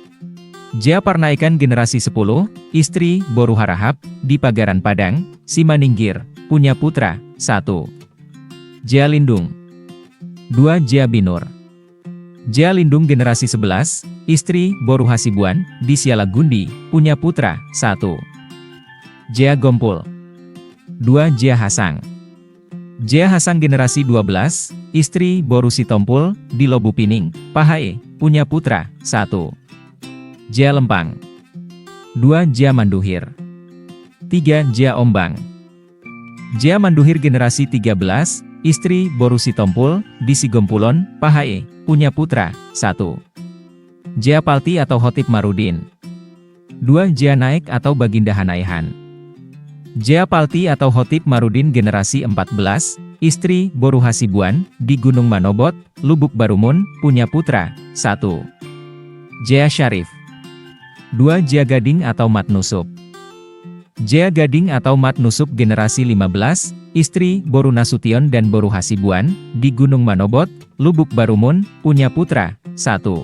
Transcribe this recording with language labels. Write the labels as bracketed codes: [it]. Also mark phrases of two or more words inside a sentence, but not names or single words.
[id] Jea Parnaikan generasi 10, istri Boru Harahap, di Pagaran Padang, Simaningkir, punya putra, 1. Jea Lindung. 2. Jea Binur. Jea Lindung generasi 11, istri Boru Hasibuan, di Sialagundi, punya putra, 1. Jea Gompul. 2. Jea Hasang. Jea Hasang generasi 12, istri Boru Sitompul, di Lobupining, Pahae, punya putra, 1. Jea Lempang. 2. Jea Manduhir. 3. Jea Ombang. Jea Manduhir generasi 13, istri Boru Sitompul, di Sigompulon, Pahae, punya putra, 1. Jea Palti atau Hotip Marudin. 2. Jea Naik atau Baginda Hanaihan. Jea Palti atau Hotip Marudin generasi 14, istri Boru Hasibuan, di Gunung Manobot, Lubuk Barumun, punya putra, 1. Jea Syarif. 2. Jea Gading atau Mat Nusup. Jea Gading atau Mat Nusup generasi 15, istri Boru Nasution dan Boru Hasibuan, di Gunung Manobot, Lubuk Barumun, punya putra, 1.